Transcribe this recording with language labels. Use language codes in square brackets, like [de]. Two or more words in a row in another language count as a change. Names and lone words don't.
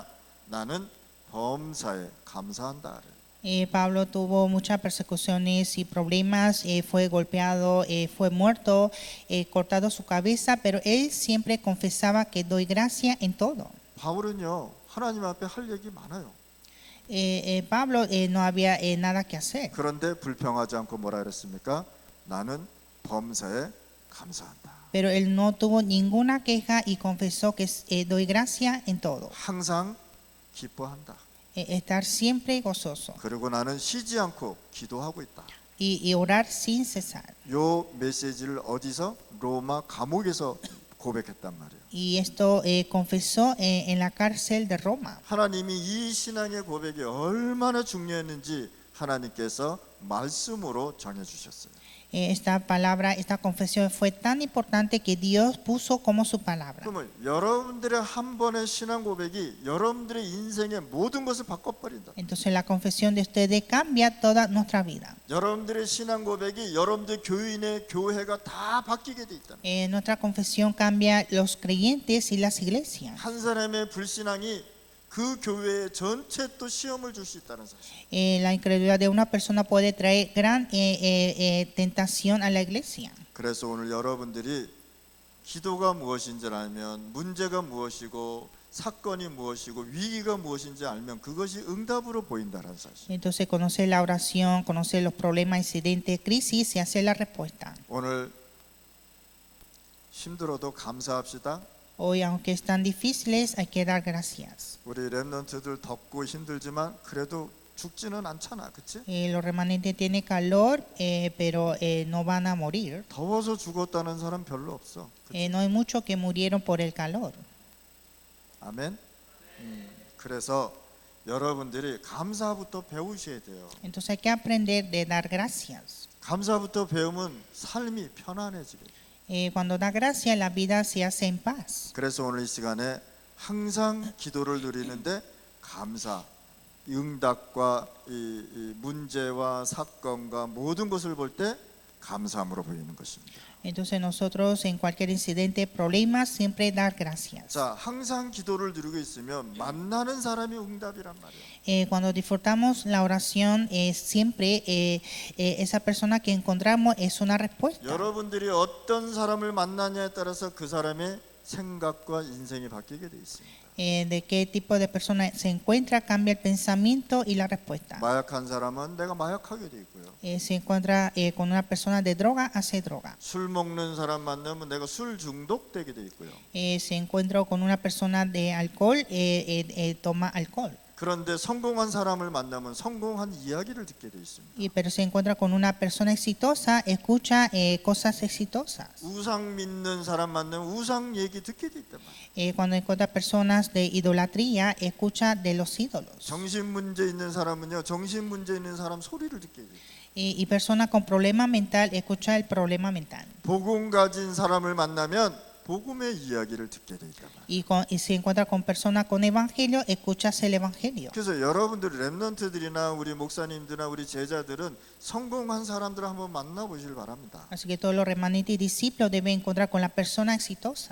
[ko] 나는 범사에 감사한다. [es] Pablo tuvo muchas persecuciones y problemas, fue golpeado, fue muerto, cortado su cabeza, pero él siempre confesaba que doy gracia en todo. [ko] 바울은요 하나님 앞에 할 얘기 많아요. [es] Pablo no había nada que hacer. [ko] 그런데 불평하지 않고 뭐라 그랬습니까? 나는 범사에 감사한다. [es] Pero él no tuvo ninguna queja y confesó que doy gracia en todo. [ko] 항상 기뻐한다. [es] Estar siempre gozoso [ko] 그리고 나는 쉬지 않고 기도하고 있다. [es] y orar sin cesar. [ko] 요 메시지를 어디서? 로마 감옥에서 고백했단 말이에요. [es] Y esto confesó en la cárcel de Roma. [ko] 하나님이 이 신앙의 고백이 얼마나 중요했는지 하나님께서 말씀으로 정해 주셨어요. [es] Esta palabra, esta confesión fue tan importante que Dios puso como su palabra. [ko] 그러면 여러분들의 한 번의 신앙 고백이 여러분들의 인생의 모든 것을 바꿔버린다. [es] Entonces la confesión de ustedes cambia toda nuestra vida. [ko] 여러분들의 신앙 고백이 여러분들 교인의 교회가 다 바뀌게 돼 있다. [es] Nuestra confesión cambia los creyentes y las iglesias. [ko] 한 사람의 불신앙이 그 교회 전체 또 시험을 줄 수 있다는 사실. [es] La incredulidad de una persona puede traer gran tentación a la iglesia. [ko] 그래서 오늘 여러분들이 기도가 무엇인지 알면 문제가 무엇이고 사건이 무엇이고 위기가 무엇인지 알면 그것이 응답으로 보인다는 사실. [es] Entonces conocer la oración, conocer los problemas, incidentes, crisis y hacer la respuesta. [ko] 오늘 힘들어도 감사합시다. [es] Hoy, aunque están difíciles, hay que dar gracias. [ko] 우리 렘넌트들 덥고 힘들지만 그래도 죽지는 않잖아, 그렇지? [es] Los remanentes tienen calor, pero no van a morir. [ko] 더워서 죽었다는 사람 별로 없어. 그치? [es] No hay muchos que murieron por el calor. [ko] 아멘. 그래서 여러분들이 감사부터 배우셔야 돼요. [es] Entonces hay que aprender de dar gracias. [ko] 감사부터 배우면 삶이 편안해지게 돼요. [es] Cuando da gracias, la vida se hace en paz. [ko] 그래서 오늘 이 시간에 항상 기도를 누리는데 감사, 응답과 이 문제와 사건과 모든 것을 볼 때 감사함으로 보이는 것입니다. [es] Entonces nosotros en cualquier incidente, problema, siempre dar gracias. [ko] 자, 항상 기도를 누리고 있으면 만나는 사람이 응답이란 말이에요. [es] Cuando disfrutamos la oración, siempre esa persona que encontramos es una respuesta. [ko] 여러분들이 어떤 사람을 만나냐에 따라서 그 사람의 생각과 인생이 바뀌게 돼 있습니다. [es] De qué tipo de persona se encuentra, cambia el pensamiento y la respuesta. [ko] 마약한 사람은 내가 마약하게 돼 있고요. [es] Se encuentra con una persona de droga, hace droga. [ko] 술 먹는 사람 만나면 내가 술 중독되게 돼 있고요. [es] Se encuentra con una persona de alcohol, toma alcohol. [ko] 그런데 성공한 사람을 만나면 성공한 이야기를 듣게 돼 있습니다. [es] Pero se encuentra con una persona exitosa, escucha cosas exitosas. [ko] 우상 믿는 사람 만나면 우상 얘기 듣게 돼 있단 말이에요. [es] Cuando encuentra personas de idolatría, escucha de los ídolos. [ko] 정신 문제 있는 사람은요, 정신 문제 있는 사람 소리를 듣게 돼요. [es] Y persona con problema mental, escucha el problema mental. [ko] 복음 가진 사람을 만나면 복음의 이야기를 듣게 돼 있단 말이에요. [es] Y se encuentra con personas con evangelio, escuchas el evangelio. [ko] 그래서 여러분들 렘넌트들이나 우리 목사님들이나 우리 제자들은 성공한 사람들을 한번 만나보시길 바랍니다. [es] Así que todos los remanentes y discípulos deben encontrar con las personas exitosas.